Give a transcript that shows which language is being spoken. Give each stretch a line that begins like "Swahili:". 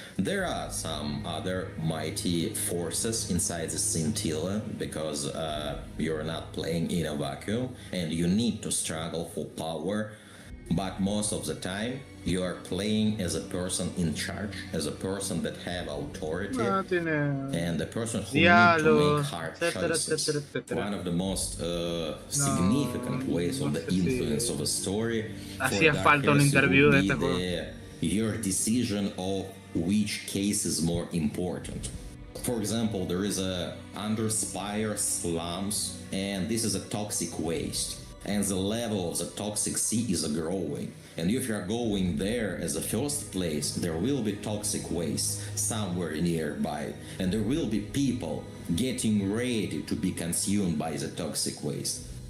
English: There are some other mighty forces inside the scintilla because you're not playing in a vacuum and you need to struggle for power, but most of the time you are playing as a person in charge, as a person that have authority, and the person who needs to make hard choices. One of the most significant ways of the influence of a story
Spanish: Hacía falta un interview de este juego.
English: Your decision of which case is more important. For example, there is a under Spire slums, and this is a toxic waste. and the level of the toxic sea is growing. And if you are going there as a first place, there will be toxic waste somewhere nearby, and there will be people getting ready to be consumed by the toxic waste.